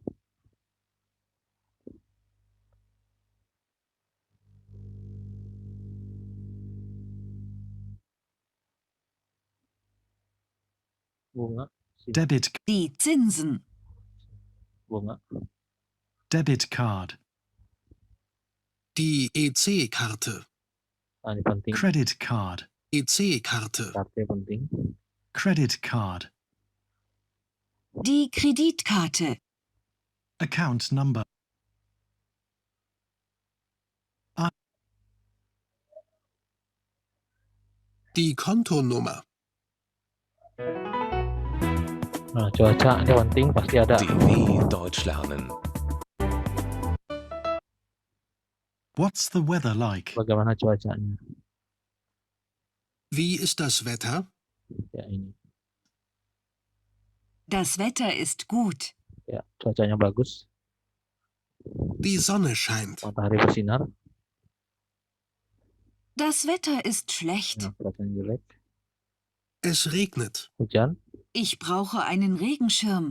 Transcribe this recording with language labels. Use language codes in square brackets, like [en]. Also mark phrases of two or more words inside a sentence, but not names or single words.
[id] Bunga, Debit, [de] Die Zinsen. [id] bunga. [en] debit card. [de] Die EC-Karte. [id] Nah, ini penting. [en] Credit card. [de] EC-Karte. [id] Kartu penting. [en] Credit card. [de] Die Kreditkarte. [en] Account number. [de] Die Kontonummer. [id] Nah, cuaca ini penting, pasti ada. DW Deutsch lernen. [en] What's the weather like? [id] Bagaimana cuacanya? [de] Wie ist das Wetter? [id] Ya ini. [de] Das Wetter ist gut. [id] Ya, cuacanya bagus. [de] Die Sonne scheint. [id] Matahari bersinar. [de] Das Wetter ist schlecht. [id] Nah, cuacanya jelek. [de] Es regnet. [id] Hujan. [de] Ich brauche einen Regenschirm.